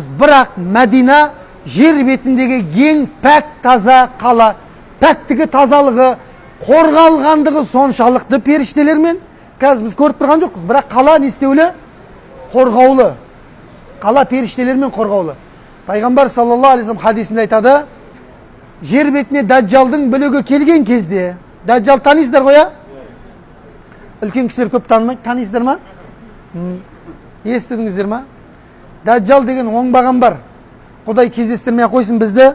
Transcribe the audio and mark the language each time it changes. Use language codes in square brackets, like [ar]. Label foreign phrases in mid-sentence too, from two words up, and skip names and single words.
[kk] Бірақ Мәдина жер бетіндегі ең пәк таза қала. Пәктігі, тазалығы, қорғалғандығы соншалықты періштелермен. Қазір біз көріп тұрған жоқпыз, бірақ қала не істеулі? Қорғаулы. Қала періштелермен қорғаулы. Пайғамбар [ar] صلى الله عليه وسلم [kk] хадисінде айтады, жер бетіне Дәджалдың бүлігі келген кезде, Дәджал танисыздар ғой, а? Үлкен кісілер көп танымайды, танисыздар ма? Естідіңіздер ма? Дәджал деген оңбаған бар. Құдай кездестірмей қойсын бізді.